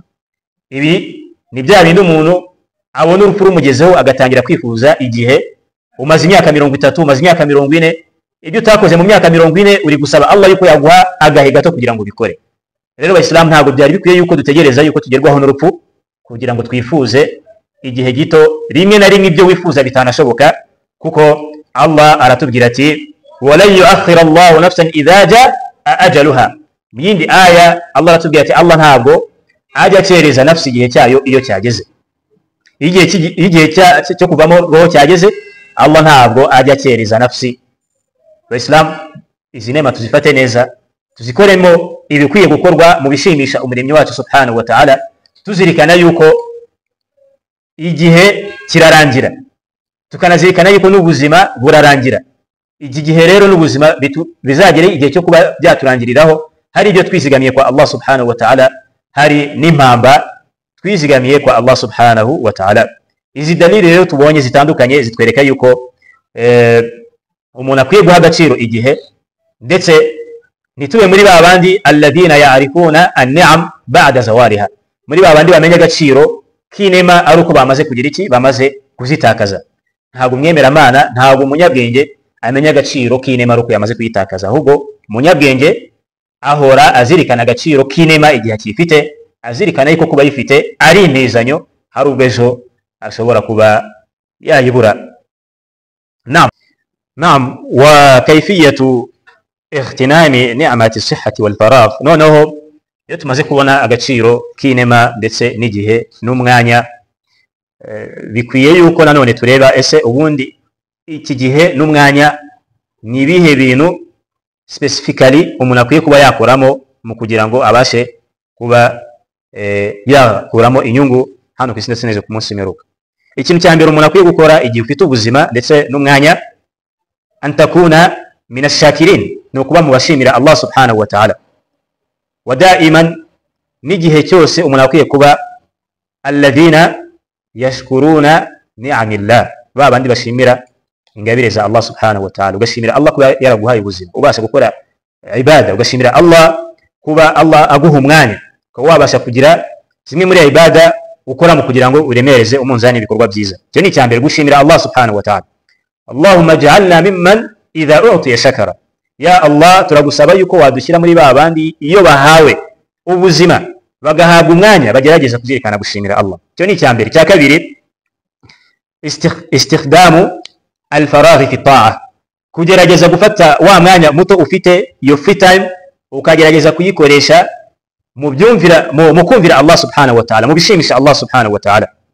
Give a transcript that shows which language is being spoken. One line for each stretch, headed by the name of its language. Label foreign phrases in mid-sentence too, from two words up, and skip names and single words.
Kinyarwanda: Ibi ni bya bindi umuntu abona urupfu rumugezeho agatangira kwifuza igihe umaze imyaka 30, umaze imyaka 40, ibyo utakoze mu myaka 40 uri gusaba Allah yuko yaguha agahe gato kugira ngo ubikore. Rero abayisilamu ntabwo byari bikwiye yuko dutegereza yuko tugerwaho n'urupfu kugira ngo twifuze igihe gito, rimwe na rimwe ibyo wifuza bitanashoboka, kuko Allah aratubwira ati
Arabic: ولن يؤخر الله نفسا إذا جاء أجلها.
Kinyarwanda: Mu yindi aya Allah aratubwira ati Allah ntabwo ajya acereza nafsi igihe cyayo iyo cyageze. Igihe cyo kuvamo roho cyageze, Allah ntabwo ajya acereza nafsi. Abayisilamu izi nema tuzifate neza, tuzikoremo ibikwiye gukorwa mu bishimisha umuremyi wacu
Arabic: سبحانه وتعالى,
Kinyarwanda: tuzirikana yuko igihe kirarangira, tukanazirikana yuko n'ubuzima burarangira. Iki gihe rero n'ubuzima bizagere igihe cyo kuba byaturangiriraho, hari ibyo twizigamiye kwa
Arabic: الله سبحانه وتعالى,
Kinyarwanda: hari n'impamba twizigamiye kwa
Arabic: الله سبحانه وتعالى.
Kinyarwanda: Izi dalili rero tubonye zitandukanye zitwereka yuko umuntu akwiye guha agaciro igihe, ndetse nitube muri babandi
Arabic: الذين يعرفون النعم بعد زوالها,
Kinyarwanda: muri babandi bamenya agaciro k'inema ari uko bamaze kugira iki, bamaze kuzitakaza. Ntabwo umwemeramana, ntabwo umunyabwenge amenya agaciro k'inema ari uko yamaze kuyitakaza, ahubwo umunyabwenge ahora azirikana agaciro k'inema igihe akifite, azirikana yuko kuba yifite ari intezanyo, hari ubwo ejo ashobora kuba yayibura.
Arabic: نعم، وكيفية اغتنام نعمة الصحة والفراغ.
Kinyarwanda: Noneho iyo tumaze kubona agaciro k'inema ndetse n'igihe n'umwanya, bikwiye yuko nanone tureba ese ubundi iki gihe n'umwanya ni ibihe bintu specifically umuntu akwiye kuba yakoramo mu kugira ngo abashe kuba yakuramo inyungu hano ku isi ndetse neza ku munsi w'imperuka. ikintu cya mbere umuntu akwiye gukora igihe ufite ubuzima ndetse n'umwanya,
Arabic: أن تكون من الشاكرين,
Kinyarwanda: ni ukuba mu bashimira
Arabic: الله سبحانه وتعالى. ودائما,
Kinyarwanda: n'igihe cyose umuntu akwiye kuba
Arabic: الذين يشكرون نعم الله,
Kinyarwanda: ba bandi bashimira ingabire za
Arabic: الله سبحانه وتعالى.
Kinyarwanda: Ugashimira Allah kuba yaraguhaye ubuzima ubasha gukora ibada, ugashimira Allah kuba Allah aguha umwanya ukaba wabasha kugira zimwe muri ibada ukoramo kugira ngo uremereze umunzani ibikorwa byiza. Icyo ni icyambere, gushimira
Arabic: الله سبحانه وتعالى. اللهم اجعلنا ممن إذا أعطي شكر, يا الله
Kinyarwanda: turagusaba yuko wadushyira muri ba bandi iyo bahawe ubuzima bagahabwa umwanya bagerageza kuzirikana gushimira Allah. Icyo ni icyambere. Icya kabiri,
Arabic: استخدام الفراغ في الطاعة,
Kinyarwanda: kugerageza gufata wa mwanya muto ufite, iyo
English: free time,
Kinyarwanda: ukagerageza kuyikoresha mu kumvira
Arabic: الله سبحانه وتعالى,
Kinyarwanda: mu bishimisha
Arabic: الله سبحانه وتعالى.